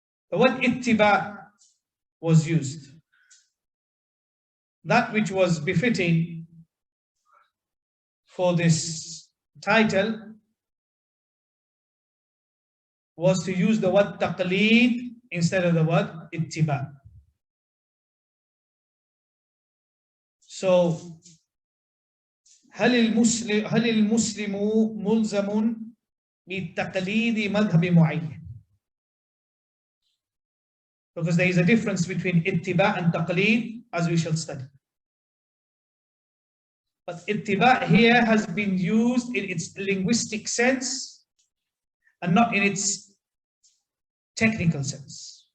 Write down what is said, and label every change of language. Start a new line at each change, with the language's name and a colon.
English: The word ittiba was used. That which was befitting for this title was to use the word taqleed instead of the word ittiba.
Arabic: So, هل المسلم ملزم بتقليد مذهب معين?
English: Because there is a difference between ittiba and taqleed, as we shall study. But ittiba here has been used in its linguistic sense and not in its technical sense.